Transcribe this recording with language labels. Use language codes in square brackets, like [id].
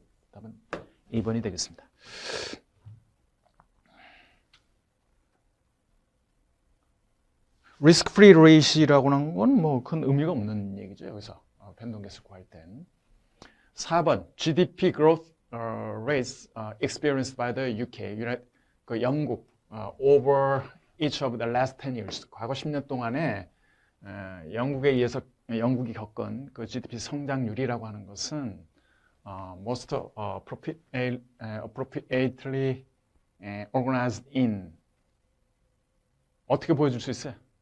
[ko] 답은 2번이 되겠습니다. 리스크 프리 레이시라고 하는 건 뭐 큰 의미가 없는 얘기죠. 여기서 변동 계수 구할 땐. [en] 4번 GDP growth rates experienced by the UK, [ko] 그 영국 [en] over each of the last 10 years. [ko] 과거 10년 동안에 영국에 의해서 영국이 겪은 그 GDP 성장률이라고 하는 것은 [en] most appropriately organized in [ko] 어떻게 보여줄 수 있어요?